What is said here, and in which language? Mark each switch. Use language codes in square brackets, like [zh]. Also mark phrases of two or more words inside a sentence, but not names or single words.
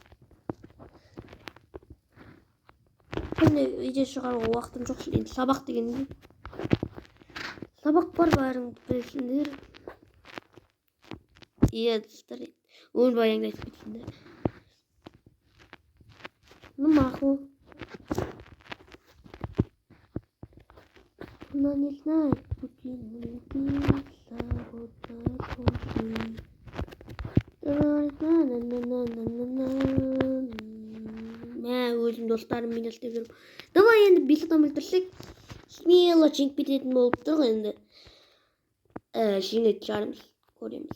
[kk] Күнде видео шығаруға уақытым жоқ. Енді сабақ деген не? Сабақ бар, бәріңді білесіңдер. Иә, достар, өмірбаяныңды айтып кетсеңдер. Ну, мақұл. [ru] Но не знаю, [kk] пути өзім достарым мен істеп жүрмін. Давай енді 5 адам өлтірсек, смело жеңіп кететін болып тұр енді. Жеңетін шығармыз, көреміз.